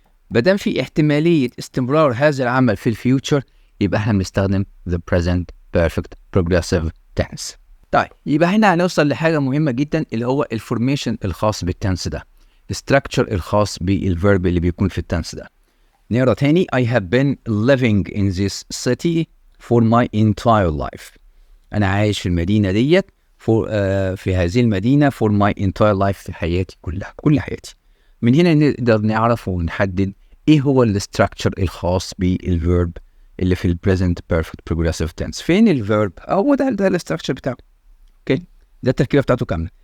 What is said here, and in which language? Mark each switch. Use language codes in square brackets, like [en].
[ar] بدل في احتماليه استمرار هذا العمل في الفيوتشر، يبقى احنا بنستخدم [en] the present perfect progressive tense. [ar] طيب يبقى هنا هنوصل لحاجة مهمة جدا، اللي هو الفورميشن الخاص بالتنس ده، الستراكشر الخاص بالفيرب اللي بيكون في التنس ده. نقرا تاني. [en] I have been living in this city for my entire life. [ar] أنا عايش في المدينة ديت في هذه المدينة [en] for my entire life، [ar] في حياتي كلها، كل حياتي. من هنا نقدر نعرف ونحدد إيه هو الستراكشر الخاص بالفيرب اللي في البريزنت بيرفكت بروجريسيف تنس. فين الفيرب؟ هو ده الاستراكشر بتاعه. اوكي. ده التركيبه بتاعته كامله.